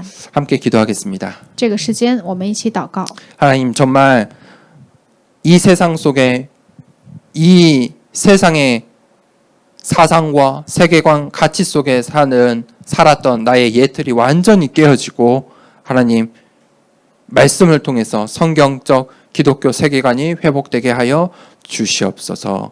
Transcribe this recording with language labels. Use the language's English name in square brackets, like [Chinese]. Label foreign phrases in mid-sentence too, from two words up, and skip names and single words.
[Korean] 함께 기도하겠습니다. [Chinese] 这个时间，我们一起祷告。 [Korean] 하나님 정말 이 세상 속에 이 세상의 사상과 세계관 가치 속에 살았던 나의 예틀이 완전히 깨어지고 하나님 말씀을 통해서 성경적 기독교 세계관이 회복되게 하여 주시옵소서.